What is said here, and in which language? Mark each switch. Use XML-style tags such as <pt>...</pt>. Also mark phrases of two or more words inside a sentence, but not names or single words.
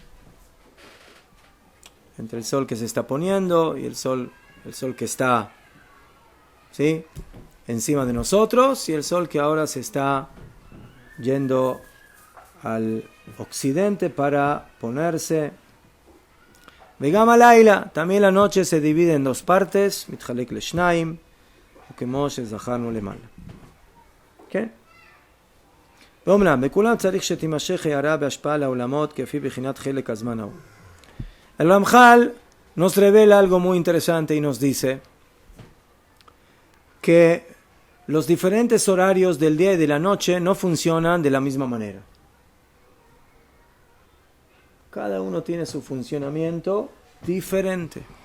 <es>Entre el sol que se está poniendo y el sol que está, ¿sí?, encima de nosotros, y el sol que ahora se está yendo al occidente para ponerse.</es> <he>וגם הלילה,</he> <es>también la noche se divide en dos partes,</es> <he>מתחלק לשניים, וכמו שזכרנו למעלה. כן? ואומנם, בכולם צריך שתימשך הערה בהשפעה לעולמות כפי בחינת חלק הזמן ההוא.</he> <es>El Ramjal nos revela algo muy interesante y nos dice que los diferentes horarios del día y de la noche no funcionan de la misma manera. Cada uno tiene su funcionamiento diferente.</es>